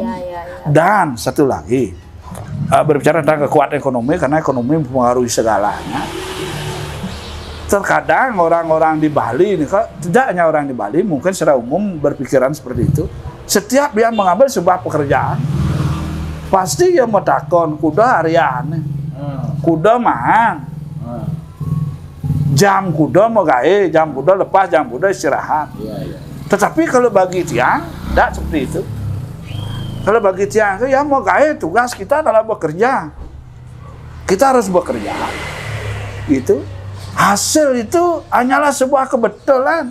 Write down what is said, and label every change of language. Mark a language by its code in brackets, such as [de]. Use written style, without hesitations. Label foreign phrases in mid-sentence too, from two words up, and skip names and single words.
[id] Dan satu lagi, berbicara tentang kekuatan ekonomi, karena ekonomi mempengaruhi segalanya. Terkadang orang-orang di Bali ini, tidak hanya orang di Bali, mungkin secara umum berpikiran seperti itu. Setiap dia mengambil sebuah pekerjaan, pasti dia [ban] metakon kuda harian, kuda mahan, jam kuda mau gawe, jam kuda lepas, jam kuda istirahat. [id] Tetapi kalau bagi tiang, tidak seperti itu. Kalau bagi tiang, ya [ban] mau gawe, [id] tugas kita adalah bekerja. Kita harus bekerja. Itu hasil itu hanyalah sebuah kebetulan.